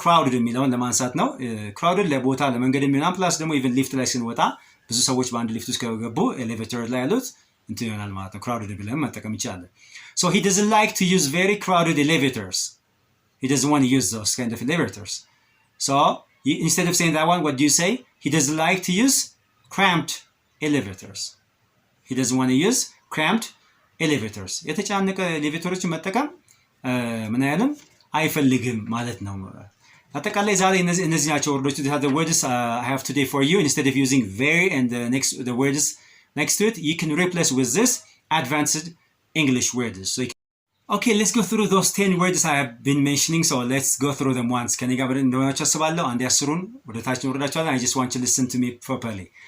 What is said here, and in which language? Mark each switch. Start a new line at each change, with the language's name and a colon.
Amharic: ክራውድድ የሚለውን ለማንሳት ነው። ክራውድድ ለቦታ ለመንገድ የሚሆን ፕላስ ደግሞ ኢቭን ሊፍት ላይ ስንወጣ ብዙ ሰዎች በአንድ ሊፍት ውስጥ ከገቡ ኤሌቬተር ላይ ያሉት እንትን ይሆናል ማለት ነው። ክራውድድ ብለን መጠቀም ይቻላል።
English: So he doesn't like to use very crowded elevators. He doesn't want to use those kind of elevators. So instead of saying that one, what do you say? He doesn't like to use cramped elevators. He doesn't want to use cramped elevators.
Amharic: የተጫነቀ ኤሌቬተሮችን መጠቀም ምን አይልም አይፈልግም ማለት ነው። አጠቃላይ ዛሬ እነዚህ ናቸው ወርዶች።
English: the words I have today for you. Instead of using very and the words next to it, you can replace with this advanced English words. So okay, let's go through those 10 words I have been mentioning. So let's go through them once.
Amharic: ከኔ ጋር እንደሆናችሁ አስባለሁ። አንድ ያስሩን ወደ ታች ወርዳችኋል.
English: I just want you to listen to me properly.